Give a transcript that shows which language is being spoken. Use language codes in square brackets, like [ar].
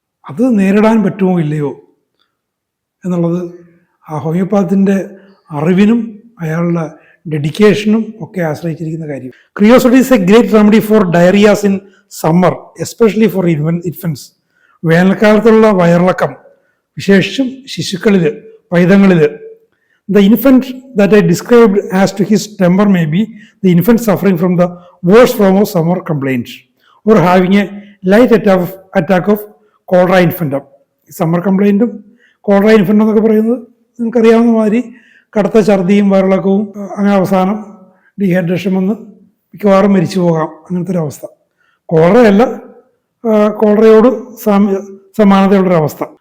[ml] അത് നേരിടാൻ പറ്റുമോ ഇല്ലയോ എന്നുള്ളത് ആ ഹോമിയോപാത്തിൻ്റെ അറിവിനും അയാളുടെ ഡെഡിക്കേഷനും ഒക്കെ ആശ്രയിച്ചിരിക്കുന്ന കാര്യം. [en] Creosote is a great remedy for diarrhoeas in summer, especially for infants. [ml] വേനൽക്കാലത്തുള്ള വയറിളക്കം, വിശേഷിച്ചും ശിശുക്കളിൽ, പൈതങ്ങളിൽ. [en] The infant that I described as to his temper may be the infant suffering from the worst form of summer complaint or having a light attack of cholera infantum. [ml] Summer കംപ്ലൈൻറ്റും cholera ഇൻഫൻറ്റും എന്നൊക്കെ പറയുന്നത് നിങ്ങൾക്കറിയാവുന്ന മാതിരി കടുത്ത ഛർദിയും വയറിളക്കവും, അങ്ങനെ അവസാനം dehydration വന്ന് മിക്കവാറും മരിച്ചു പോകാം, അങ്ങനത്തെ ഒരു അവസ്ഥ. കോളറയല്ല, കോളറയോട് സമാനതയുള്ളൊരവസ്ഥ.